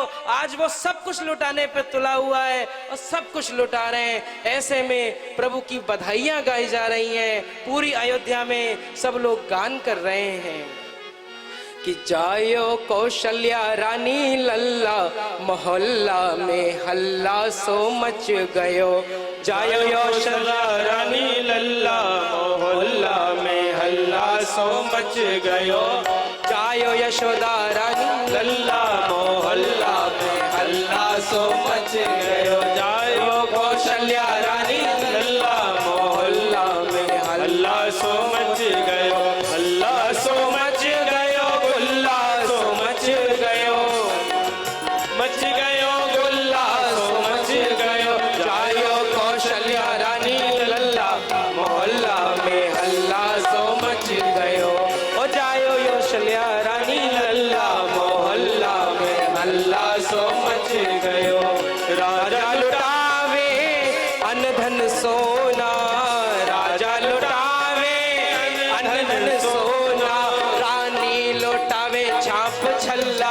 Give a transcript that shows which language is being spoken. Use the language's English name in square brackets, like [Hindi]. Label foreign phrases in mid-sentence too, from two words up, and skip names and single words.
[Hindi] आज वो सब कुछ लुटाने पे तुला हुआ है और सब कुछ लुटा रहे हैं। ऐसे में प्रभु की बधाइयां गाई जा रही हैं, पूरी अयोध्या में सब लोग गान कर रहे हैं कि [Braj] जायो कौशल्या रानी लल्ला, मोहल्ला में हल्ला सो मच गयो। जायो कौशल्या रानी लल्ला, मोहल्ला में हल्ला सो मच गयो। जायो यशोदा रानी लल्ला, मोहल्ला में हल्ला सो मच गयो। जायो कौशल्या रानी लल्ला, मोहल्ला में हल्ला सो मच गयो। हल्ला सो मच गयो, गुल्ला सो मच गयो, मच गयो गुल्ला सो मच गयो। जायो कौशल्या रानी लल्ला, मोहल्ला में हल्ला सो मच गयो। ओ जायो कौशल्या रानी लल्ला, मोहल्ला में हल्ला सो मच गयो। राजा लुटावे अन धन सोना, राजा लुटावे अन धन सोना, रानी लुटावे छाप छल्ला।